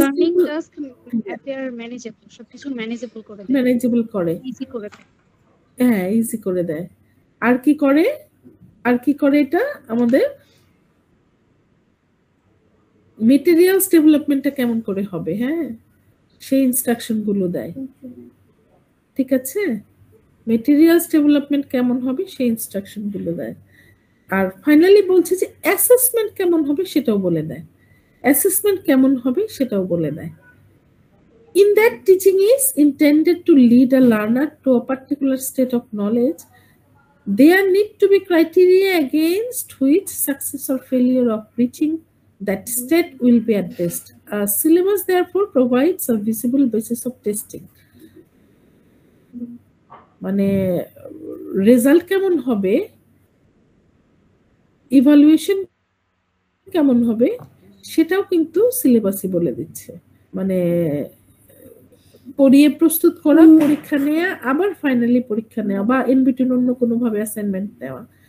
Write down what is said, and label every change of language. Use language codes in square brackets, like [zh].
[en] learning task appear manageable. [bn] সবকিছু manageable করে দেয়, ম্যানেজেবল করে, easy করে দেয়। হ্যাঁ, ইজি করে দেয়। আর কি করে? আর কি করে এটা আমাদের? মেটেরিয়ালস ডেভেলপমেন্টটা কেমন করে হবে, হ্যাঁ, সেই ইনস্ট্রাকশন গুলো দেয়। ঠিক আছে, মেটেরিয়ালস ডেভেলপমেন্ট কেমন হবে সেই ইনস্ট্রাকশন গুলো দেয়। আর ফাইনালি বলছে যে অ্যাসেসমেন্ট কেমন হবে সেটাও বলে দেয়। অ্যাসেসমেন্ট কেমন হবে সেটাও বলে দেয়। [en] In that, teaching is intended to lead a learner to a particular state of knowledge. There need to be criteria against which success or failure of reaching that state will be addressed. A syllabus therefore provides a visible basis of testing. [bn] মানে result কেমন হবে, evaluation কেমন হবে, সেটাও কিন্তু সিলেবাসই বলে দিচ্ছে। মানে পড়িয়ে প্রস্তুত করা, পরীক্ষা নেওয়া, আবার ফাইনালি পরীক্ষা নেওয়া, বা ইন বিটুইন অন্য কোনো ভাবে অ্যাসাইনমেন্ট নেওয়া।